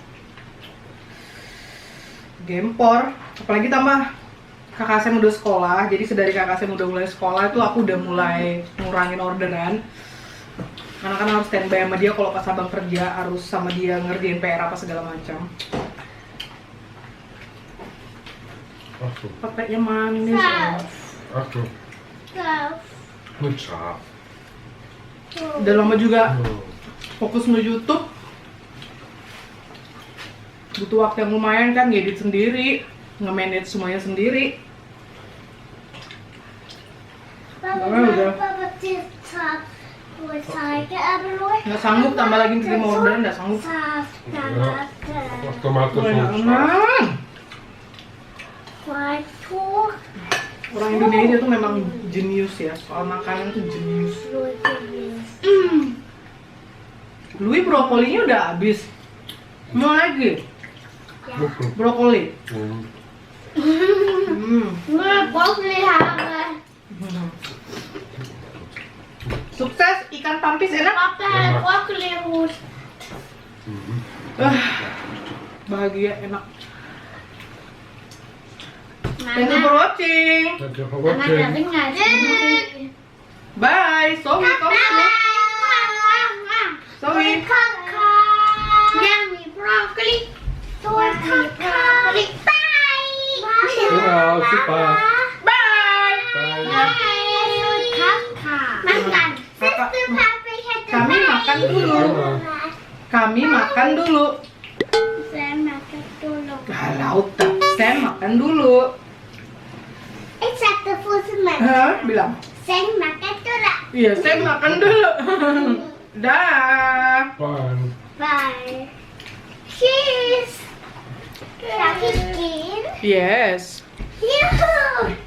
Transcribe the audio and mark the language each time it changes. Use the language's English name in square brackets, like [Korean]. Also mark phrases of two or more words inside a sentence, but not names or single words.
[Indonesian] Gempor, apalagi tambah kakak saya udah sekolah, jadi sedari kakak saya udah mulai sekolah itu aku udah mulai ngurangin orderan. Karena kan harus standby sama dia kalau pas abang kerja, harus sama dia ngerjain PR apa segala macam. [German] Achtung, [Indonesian] Peteknya manis ya. [German] Achtung. Nicht scharf. [Indonesian] Udah lama juga Oh. fokus nge-YouTube. Butuh waktu yang lumayan kan, ngedit sendiri, nge-manage semuanya sendiri. Nggak sanggup tambah lagi kirim orderan, nggak sanggup. [German] Tomaten [Indonesian] Wah, [German] so scharf. [Indonesian] enak. Orang Indonesia tuh memang jenius ya, soal makanan tuh jenius. Louis brokolinya udah habis. Mau lagi? Brokoli. Sukses, ikan pampis enak. Bahagia, enak. [English] Thank you for watching. Thank you for watching. Bye. Zoe, come through. Zoe. Yummy broccoli. Broccoli. Bye. [German] Genau, super. [English] Bye. Bye. [Indonesian] Makan. Kami makan dulu. Kami makan dulu. Saya makan dulu. Kalau tak, saya makan dulu. [German] Ich Samantha. [Indonesian] Bilang. Saya makan dulu. Iya, saya makan dulu. Dah. [English] Bye. Bye. Cheese. [German] Darf ich gehen? [English] Yes. [German] Juhu.